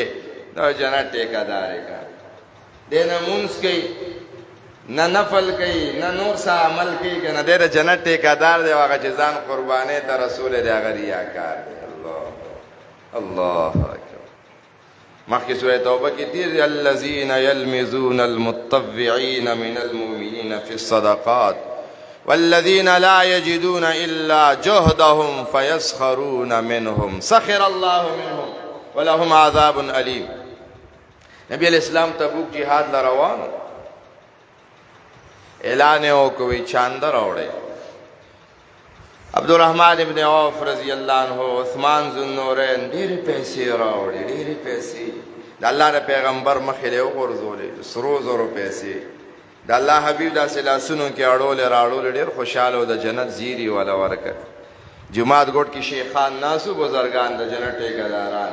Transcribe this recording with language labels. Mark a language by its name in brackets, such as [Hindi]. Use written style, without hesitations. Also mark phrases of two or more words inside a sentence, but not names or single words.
[Pashto] دا جنت ټیکهدار یې که دی نه مونځ کوي، نه نفل کوي، نه نور څه عمل کوي که نه، دی د جنت ټیکهدار دی. هغه چې ځان قربانۍ ته رسول دی هغه ریاکار دی. [Arabic] الله اکبر. [Pashto] مخکې سورة توبه کې تیر دی [Arabic] الذین یلمزون المتطوعین من المؤمنین فی الصدقات والذین لا یجدون الا جهدهم فیسخرون منهم سخر الله منهم ولهم عذاب علیم. [Pashto] نبی [Arabic] علیہ السلام [Pashto] تبوک جهاد لروانو، اعلان یې وکړ چانده راوړئ. عبدالرحمن ابن عوف [Arabic] رضی اللہ عنہ، [Pashto] عثمان ذوالنورین ډېرې پیسې راوړې، ډېرې پیسې. د الله د پیغمبر مخې له یې وغورځولې، سرو زرو پیسې. د الله حبیب داسې لاسونو کې اړولې راړولې، ډېر خوشحاله و، د جنت زیري والا ورکړ. جماعت ګوټ کې شیخان ناسو، بزرګان د جنت ټیکهداران.